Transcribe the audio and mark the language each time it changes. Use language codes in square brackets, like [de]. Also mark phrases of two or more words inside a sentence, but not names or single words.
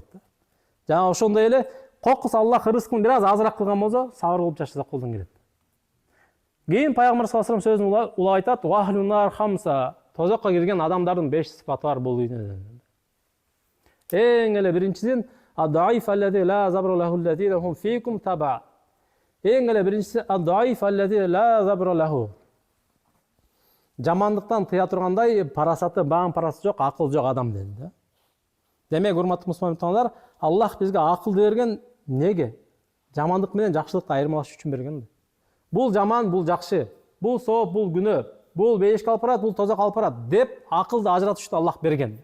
[ky] Жана ошондой эле кокус Аллах рызкын бир аз азыраак кылган болсо, сабыр кылып жашасак колдон келет. Кийин Пайгамбар [ar] صلى الله عليه وسلم [ky] сөзүн улап айтат: [ar] "وأهل النار خمسة", [ky] тозокко кирген адамдардын 5 сыпаты бар бул үйдө. Эң эле биринчисин [ar] الضعيف الذي لا زبر له الذين هم فيكم تبعا. [ky] Эң эле биринчиси [ar] الضعيف الذي لا زبر له. [ky] Жамандыктан тыя тургандай парасаты, багым парасы жок, акыл жок адам деди да. Демек, урматтуу мусулман туугандар, Аллах бизге акылды берген неге? Жамандык менен жакшылыкты айырмалаш үчүн берген. Бул жаман, бул жакшы, бул сооп, бул күнөө, бул бейишке алып барат, бул тозок алып барат деп акылды ажыратыш үчүн Аллах берген.